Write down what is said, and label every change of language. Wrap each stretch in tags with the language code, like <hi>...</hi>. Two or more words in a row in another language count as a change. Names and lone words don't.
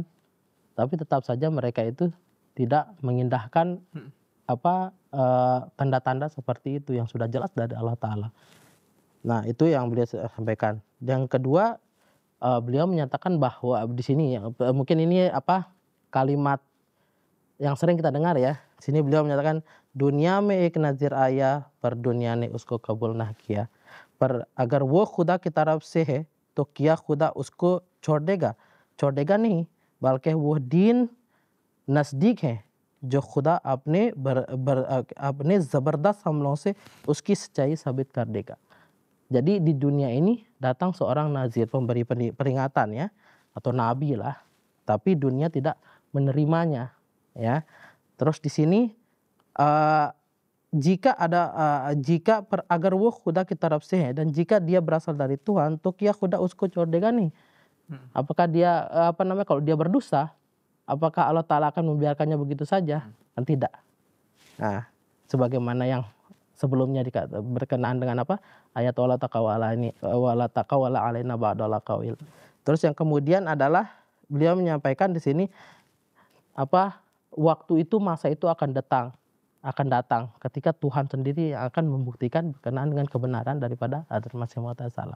<id>Tapi tetap saja mereka itu tidak mengindahkan tanda-tanda seperti itu yang sudah jelas dari Allah Ta'ala. Nah, itu yang beliau sampaikan. Yang kedua, beliau menyatakan bahwa di sini mungkin ini kalimat yang sering kita dengar ya. Sini beliau menyatakan</id> <ur>dunia میں ایک نظر آیا پر دنیا نے اس کو قبول نہ کیا پر اگر وہ خدا کی طرف سے ہے تو کیا خدا اس کو چھوڑے گا نہیں بلکہ وہ دین نزدیک ہے جو خدا اپنے زبردست حملوں سے اس کی سچائی ثابت کر دے گا.</ur> <id>Jadi di dunia ini datang seorang nazir, pemberi peringatan ya, atau nabi lah, tapi dunia tidak menerimanya ya. Terus di sini agar</id> <ur>وہ خدا کی طرف سے ہے</ur> <id>dan jika dia berasal dari Tuhan,</id> <ur>تو کیا خدا اس کو چھوڑے گا نہیں?</ur> <id>Apakah dia kalau dia berdosa, apakah Allah Ta'ala akan membiarkannya begitu saja? Kan tidak. Nah, sebagaimana yang sebelumnya berkenaan dengan ayat</id> <ar>ولو تقول علينا بعض الأقاويل.</ar> <id>Terus yang kemudian adalah beliau menyampaikan di sini waktu itu, masa itu akan datang ketika Tuhan sendiri yang akan membuktikan berkenaan dengan kebenaran daripada Hadrat Masih Maud alaihissalam.</id>